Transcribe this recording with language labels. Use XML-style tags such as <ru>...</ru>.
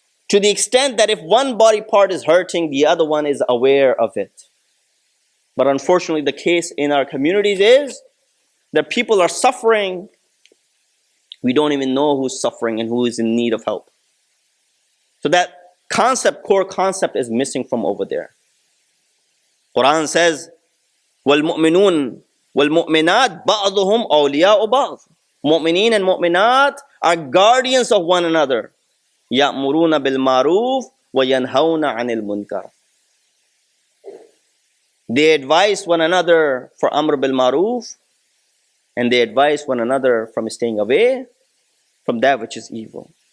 <en>To the extent that if one body part is hurting, the other one is aware of it. But unfortunately, the case in our communities is that people are suffering. We don't even know who's suffering and who is in need of help. So that core concept is missing from over there. Quran says,</en> <ar>وَالْمُؤْمِنُونَ وَالْمُؤْمِنَاتِ بَعْضُهُمْ أَوْلِيَاءُ بَعْضٍ.</ar> <en>Mu'mineen and mu'minat are guardians of one another.</en> <ar>يَأْمُرُونَ بِالْمَعْرُوفِ وَيَنْهَوْنَ عَنِ الْمُنْكَرِ.</ar> <en>They advise one another for Amr bil Maruf, and they advise one another from staying away from that which is evil.</en>